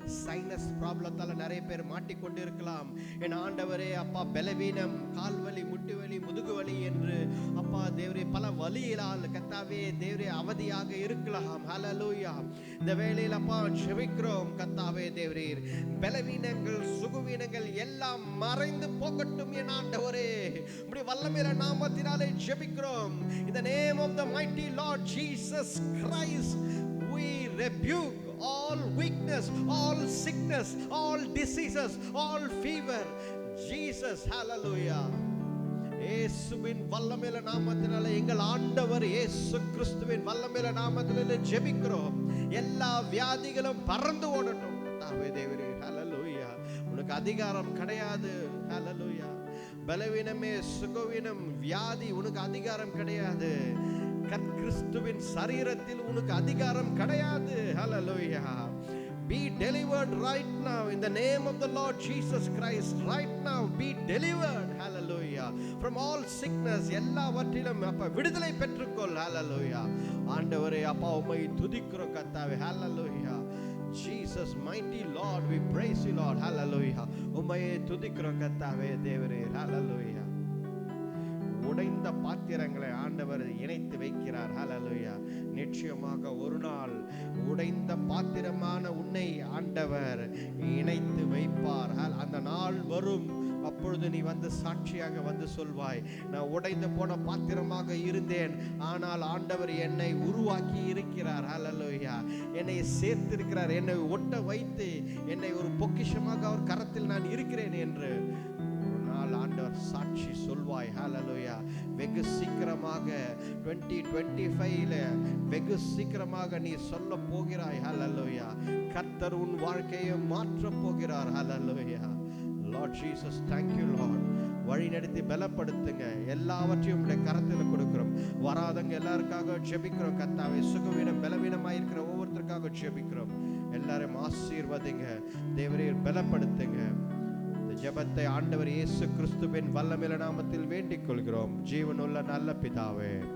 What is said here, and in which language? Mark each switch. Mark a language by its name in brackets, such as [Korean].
[Tamil] Sinus ப்ராப்ளத்தால நிறைய பேர் மாட்டிக்கொண்டு இருக்கலாம். என் ஆண்டவரே அப்பா, பலவீனம், கால்வலி, முட்டு வலி, முதுகு வலி என்று அப்பா தேவரே பல வலியினால் கத்தாவே தேவரே அவதியாக இருக்கலாம். ஹல்லேலூயா, இந்த வேளையில் அப்பா ஜெபிக்கிறோம் கத்தாவே தேவரே, பலவீனங்கள் சுகவீனங்கள் எல்லாம் மறைந்து போகட்டும் என் ஆண்டவரே. உம்முடைய வல்லமையுள்ள நாமத்தினாலே ஜெபிக்கிறோம். [English] In the name of the mighty Lord Jesus Christ, we rebuke all weakness, all sickness, all diseases, all fever. Jesus, hallelujah. [Tamil] இயேசுவின் வல்லமையுள்ள நாமத்தினாலே, எங்கள் ஆண்டவர் இயேசு கிறிஸ்துவின் வல்லமையுள்ள நாமத்தினாலே ஜெபிக்கிறோம். எல்லா வியாதிகளும் பறந்து ஓடட்டும் கர்த்தாவே தேவரே. ஹல்லேலூயா, உனக்கு அதிகாரம் கிடையாது. ஹல்லேலூயா, பலவீனமே, சுகவீனம், வியாதி உனக்கு அதிகாரம் கிடையாது. கிறிஸ்துவின் சரீரத்தில் உனக்கு அதிகாரம் கிடையாது. [English] Hallelujah, be delivered right now in the name of the Lord Jesus Christ. Right now be delivered. Hallelujah, from all sickness. [Tamil] எல்லாவற்றிலும் அப்பா விடுதலை பெற்றுக்கொள். ஹல்லேலூயா, ஆண்டவரே அப்பா உம்மை துதிக்கிறோம் கர்த்தாவே. [English] Hallelujah, Jesus mighty Lord, we praise you Lord. Hallelujah, [Tamil] உம்மையே துதிக்கிறோம் கர்த்தாவே தேவரே. ஹல்லேலூயா, உடைந்த பாத்திரங்களை ஆண்டவர் இணைத்து வைக்கிறார். ஹல்லேலூயா, நிச்சயமாக ஒரு நாள் உடைந்த பாத்திரமான உன்னை ஆண்டவர் இணைத்து வைப்பார். அந்த நாள் வரும், அப்பொழுது நீ வந்து சாட்சியாக வந்து சொல்வாய், நான் உடைந்து போன பாத்திரமாக இருந்தேன், ஆனால் ஆண்டவர் என்னை உருவாக்கி இருக்கிறார். ஹல்லேலூயா, என்னை சேர்த்திருக்கிறார், என்னை ஒட்ட வைத்து என்னை ஒரு பொக்கிஷமாக அவர் கரத்தில் நான் இருக்கிறேன் என்று ஆண்டவர் சாட்சி சொல்வாய். ஹல்லேலூயா, வெகு சீக்கிரமாக 2025ல வெகு சீக்கிரமாக நீ சொல்ல போகிறாய். ஹல்லேலூயா, கர்த்தர் உன் வாழ்க்கையை மாற்ற போகிறார். [English] Hallelujah, Lord Jesus, thank you Lord. [Tamil] வழி நடத்தி பலப்படுத்துங்க, எல்லாவற்றையும் உடைய கரத்தில் கொடுக்கிறோம். வராதவங்க எல்லாருக்காக ஜெபிக்கிறோம் கர்த்தாவே. சுகவீனம் பலவீனமாக இருக்கிற ஒவ்வொருத்தருக்காக ஜெபிக்கிறோம். எல்லாரும் ஆசீர்வதிங்க தேவரே, பலப்படுத்துங்க. ஜெபத்தை ஆண்டவர் இயேசு கிறிஸ்துவின் வல்லமையுள்ள நாமத்தில் வேண்டிக் கொள்கிறோம் ஜீவனுள்ள நல்ல பிதாவே.